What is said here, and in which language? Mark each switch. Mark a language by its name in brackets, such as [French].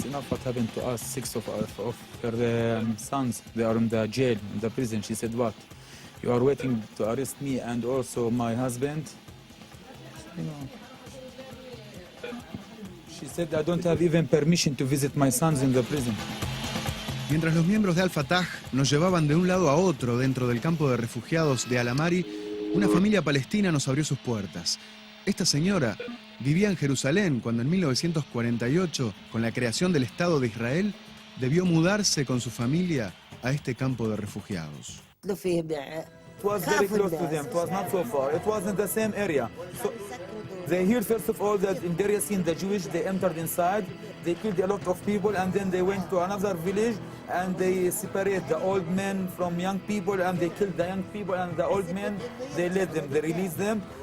[English] What happened to us, 6 of her sons, they are in the jail, in the prison. She said, what? You are waiting to arrest me and also my husband? You know. She said, I don't have even permission to visit my sons in the prison. [Spanish] Mientras los miembros de Al-Fatah nos llevaban de un lado a otro dentro del campo de refugiados de Al-Amari, una familia palestina nos abrió sus puertas. Esta señora vivía en Jerusalén cuando en 1948, con la creación del Estado de Israel, debió mudarse con su familia a este campo de refugiados. [English] It was very close to them. It was not so far. It was in the same area. So they heard first of all that in Deir Yassin, the Jewish, they entered inside, they killed a lot of people, and then they went to another village and they separate the old men from young people, and they killed the young people, and the old men, they let them, they released them.